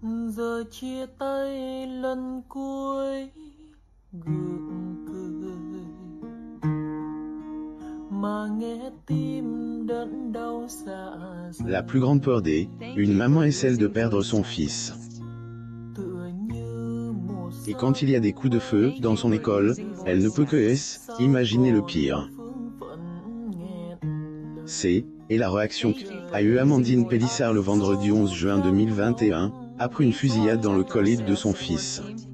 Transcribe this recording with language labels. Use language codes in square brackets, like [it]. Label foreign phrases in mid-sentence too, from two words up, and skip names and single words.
[vi] Giờ chia tay lần cuối gượng cười mà nghe tim đớn đau dạ dày. [fr] La plus grande peur d'une maman est celle de perdre son fils. Et quand il y a des coups de feu dans son école, elle ne peut que imaginer le pire. Et la réaction qu'a eue Amandine Pélissard le vendredi 11 juin 2021, après une fusillade dans le collège de son fils.